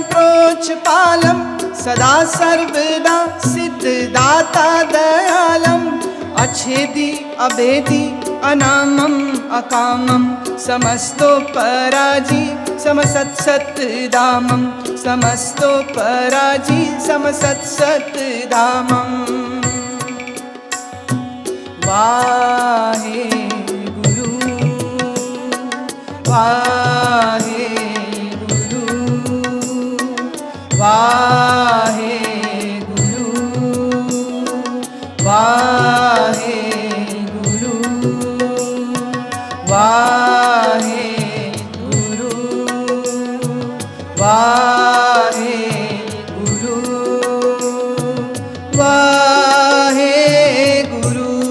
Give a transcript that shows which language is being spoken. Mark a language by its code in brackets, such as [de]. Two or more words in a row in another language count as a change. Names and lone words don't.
[bra] प्रोच पालम सदा सर्वदा सिद्धदाता दयालम अच्छेदी अभेदी अनामम अकामम समस्तो पराजी समसत्सत धामम समस्तो पराजी समसत्सत धामम [pa] ਵਾਹੇ ਗੁਰੂ ਵਾਹੇ ਗੁਰੂ ਵਾਹੇ ਗੁਰੂ ਵਾਹੇ ਵਾਹੇ ਗੁਰੂ ਵਾਹੇ ਗੁਰੂ ਵਾਹੇ ਗੁਰੂ